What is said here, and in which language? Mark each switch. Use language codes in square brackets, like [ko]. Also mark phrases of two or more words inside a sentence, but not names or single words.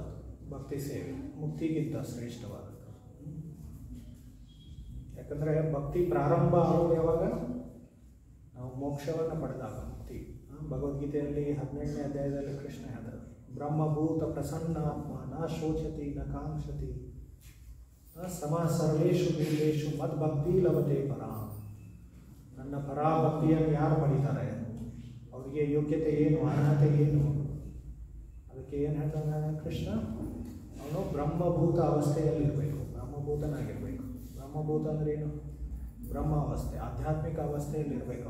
[kn] ಭಕ್ತಿ ಸೇವೆ ಮುಕ್ತಿಗಿಂತ ಶ್ರೇಷ್ಠವಾದದ್ದು. ಯಾಕಂದರೆ ಭಕ್ತಿ ಪ್ರಾರಂಭ ಆಗೋದು ಯಾವಾಗ? ನಾವು ಮೋಕ್ಷವನ್ನು ಪಡೆದಾಗ ಮುಕ್ತಿ. ಭಗವದ್ಗೀತೆಯಲ್ಲಿ 17ನೇ ಅಧ್ಯಾಯದಲ್ಲಿ ಕೃಷ್ಣ ಹೇಳಿದರು, [sa] ಬ್ರಹ್ಮಭೂತ ಪ್ರಸನ್ನಾತ್ಮ ನ ಶೋಚತಿ ನ ಕಾಂಕ್ಷತಿ ಸಮ ಸರ್ವೇಶು ಭೂತೇಷು ಮದ್ಭಕ್ತಿ ಲಭತೆ ಪರಾ. [kn] ನನ್ನ ಪರಾಭಕ್ತಿಯನ್ನು ಯಾರು ಪಡೀತಾರೆ, ಅವರಿಗೆ ಯೋಗ್ಯತೆ ಏನು, ಅರ್ಹತೆ ಏನು? ಅದಕ್ಕೆ ಏನು ಹೇಳ್ತಾನೆ ಕೃಷ್ಣ? ಅವನು ಬ್ರಹ್ಮಭೂತ ಅವಸ್ಥೆಯಲ್ಲಿರಬೇಕು, ಬ್ರಹ್ಮಭೂತನಾಗಿರಬೇಕು. ಬ್ರಹ್ಮಭೂತ ಅಂದರೆ ಏನು? ಬ್ರಹ್ಮಾವಸ್ಥೆ, ಆಧ್ಯಾತ್ಮಿಕ ಅವಸ್ಥೆಯಲ್ಲಿರಬೇಕು.